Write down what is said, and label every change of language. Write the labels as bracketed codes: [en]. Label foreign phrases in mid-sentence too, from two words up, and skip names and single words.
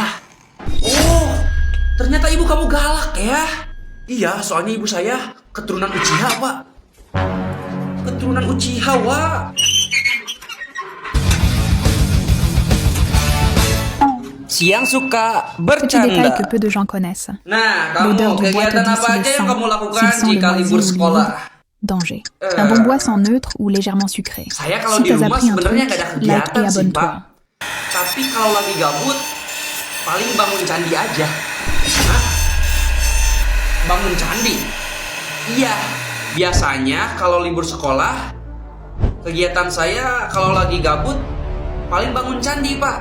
[id] Oh, ternyata ibu kamu galak ya? Iya, soalnya ibu saya keturunan Uchiha, Pak. Keturunan Uchiha, Wak. Siang suka [fr] Petit détail [id] bercanda. [fr] que peu de gens connaissent. [id] Nah, [fr] L'odeur [id] kamu [fr] du bois te [id] kegiatan [fr] dit [id] apa [fr] si le [id] aja yang [fr] sang, [id] kamu lakukan [fr] s'il sent [id] jika [fr] les [id] libur [fr] moisissures ou [id] sekolah? [fr] Danger. Un bon boisson neutre ou légèrement sucré. [id] Saya kalau [fr] Si [id] di [fr] t'as [id] rumah [fr] appris un truc, [id] sebenarnya nggak ada [fr] like [id] kegiatan [fr] et [id] sih, Pak. [fr] abonne-toi. [id] Tapi kalau lagi gabut, paling bangun candi aja. Hah? Bangun candi? Iya, biasanya kalau libur sekolah, kegiatan saya kalau lagi gabut, paling bangun candi, Pak.